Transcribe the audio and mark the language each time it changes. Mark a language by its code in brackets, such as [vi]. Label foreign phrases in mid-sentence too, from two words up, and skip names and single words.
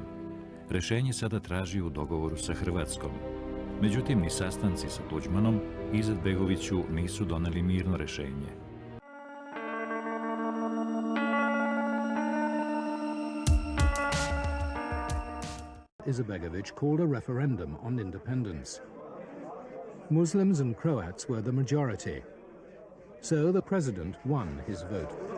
[sr] Rešenje sada traži u dogovoru sa Hrvatskom. Međutim, ni sastanci sa Tuđmanom Izetbegoviću nisu doneli mirno rešenje. [en] Izetbegović called a referendum on independence. Muslims and Croats were the majority. So the president won his vote.